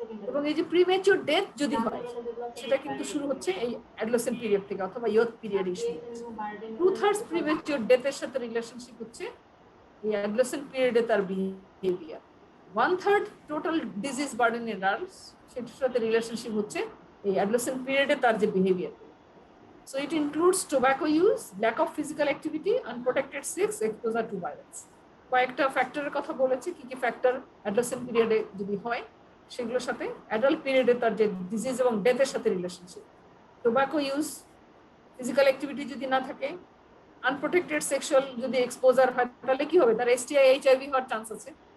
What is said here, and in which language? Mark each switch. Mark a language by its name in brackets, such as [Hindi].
[Bangla] এবং এই যে প্রিমেচুর ডেথ যদি হয় সেটা কিন্তু শুরু হচ্ছে এই অ্যাডোলেসেন্ট পিরিয়ড থেকে অথবা ইয়থ পিরিয়ডে শুরু হচ্ছে। 2/3 প্রিমেচুর ডেথের সাথে রিলেশনশিপ হচ্ছে এই অ্যাডোলেসেন্ট পিরিয়ডে তার behaviour. [English] 1/3 total disease burden in adults [Bangla] সেটার সাথে রিলেশনশিপ হচ্ছে এই অ্যাডোলেসেন্ট পিরিয়ডে তার যে behaviour. [English] So it includes tobacco use, lack of physical activity, unprotected sex, exposure to violence. [Bangla] কয়েকটা ফ্যাক্টরের কথা বলেছে, কি কি ফ্যাক্টর অ্যাডোলেসেন্ট পিরিয়ডে যদি হয় সেগুলোর সাথে অ্যাডাল্ট পিরিয়ডে তার যে ডিজিজ এবং ডেথের সাথে relationship. Tobacco use, physical activity যদি না থাকে, আনপ্রোটেক্টেড সেক্সুয়াল যদি এক্সপোজার হয় তাহলে কি হবে, তার এসটিআই এইচআইভি হওয়ার চান্স আছে।